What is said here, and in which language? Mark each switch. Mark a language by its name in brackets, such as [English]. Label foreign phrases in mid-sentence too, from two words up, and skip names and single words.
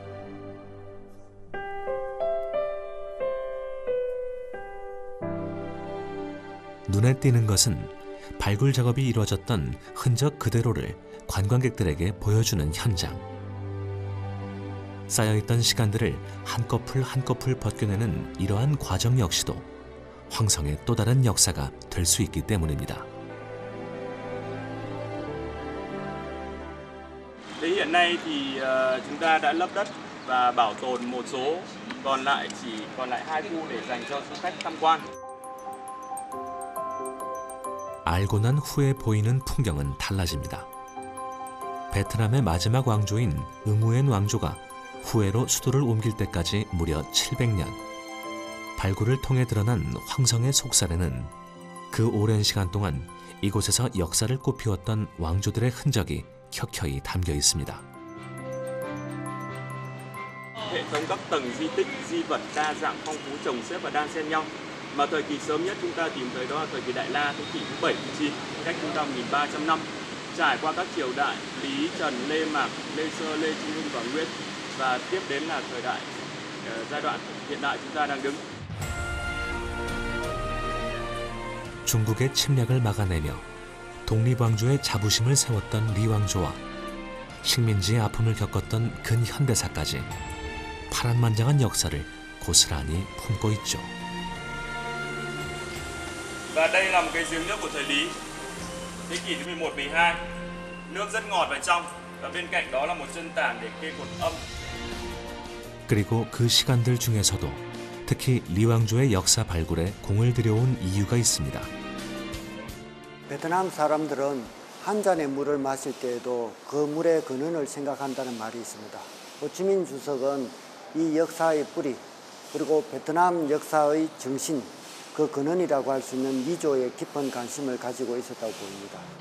[Korean] 눈에 띄는 것은 발굴 작업이 이루어졌던 흔적 그대로를 관광객들에게 보여주는 현장. 쌓여있던 시간들을 한꺼풀 한꺼풀 벗겨내는 이러한 과정 역시도 황성의 또 다른 역사가 될 수 있기 때문입니다. [Vietnamese] Hiện nay thì chúng ta đã lấp đất và bảo tồn một số, còn lại 2 khu để dành cho du khách tham quan. [Korean] 알고 난 후에 보이는 풍경은 달라집니다. 베트남의 마지막 왕조인 응우엔 왕조가 후에로 수도를 옮길 때까지 무려 700년. 발굴을 통해 드러난 황성의 속살에는 그 오랜 시간 동안 이곳에서 역사를 꽃피웠던 왕조들의 흔적이 켜켜이 담겨 있습니다. [Vietnamese] Hệ thống các tầng di tích, di vật đa dạng phong phú chồng xếp và đan xen nhau. Mà thời kỳ sớm nhất chúng ta tìm thấy đó là thời kỳ Đại La, thế kỷ thứ 7, thứ 9, cách chúng ta 1300 năm, trải qua các triều đại Lý, Trần, Lê Mạc, Lê Sơ, Lê Trung Hưng và Nguyên, và tiếp đến là thời đại giai đoạn hiện đại chúng ta đang đứng. [Korean] 중국의 침략을 막아내며 독립왕조의 자부심을 세웠던 리 왕조와 식민지의 아픔을 겪었던 근현대사까지 파란만장한 역사를 고스란히 품고 있죠. [Vietnamese] Và đây là một cái giếng nước của thời Lý, thế kỷ thứ 11, 12. Nước rất ngọt và trong, và bên cạnh đó là một chân tảng để kê cột âm. [Korean] 그리고 그 시간들 중에서도 특히 리 왕조의 역사 발굴에 공을 들여온 이유가 있습니다. 베트남 사람들은 한 잔의 물을 마실 때에도 그 물의 근원을 생각한다는 말이 있습니다. 호치민 주석은 이 역사의 뿌리, 그리고 베트남 역사의 정신, 그 근원이라고 할 수 있는 미조에 깊은 관심을 가지고 있었다고 보입니다.